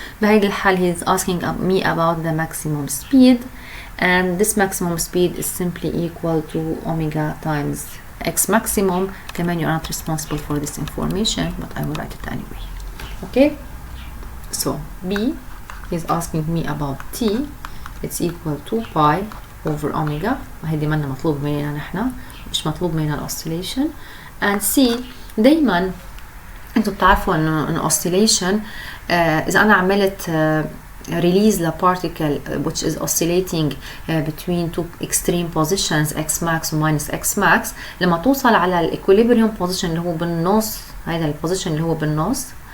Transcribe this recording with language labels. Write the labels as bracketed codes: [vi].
[ar] بهذه الحال [en] he's asking me about the maximum speed, and this maximum speed is simply equal to omega times x maximum. [ar] كمان [en] you're not responsible for this information, but I will write it anyway. Okay, so B, he's asking me about T, it's equal to pi over omega. [ar] وهيدي منا مطلوب مننا نحنا، مش مطلوب مننا الأوسيليشن. and C دايما انتوا بتعرفوا انه oscillation اذا انا عملت [en] release the particle which is oscillating between two extreme positions x max [ar] و minus x max، لما توصل على الايكوليبريوم position اللي هو بالنص، هذا البوزيشن اللي هو بالنص،